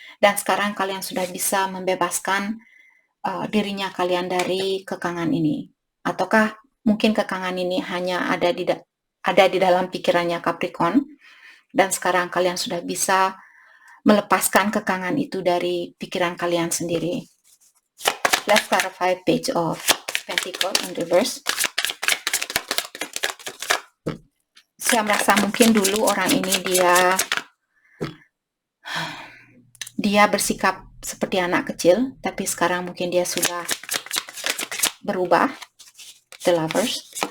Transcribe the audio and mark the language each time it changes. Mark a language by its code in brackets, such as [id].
[id] Dan sekarang kalian sudah bisa membebaskan dirinya kalian dari kekangan ini. Ataukah mungkin kekangan ini hanya ada di dalam pikirannya Capricorn, dan sekarang kalian sudah bisa melepaskan kekangan itu dari pikiran kalian sendiri. [en] Let's clarify Page of Pentacles in reverse. [id] Saya merasa mungkin dulu orang ini dia bersikap seperti anak kecil, tapi sekarang mungkin dia sudah berubah. The Lovers.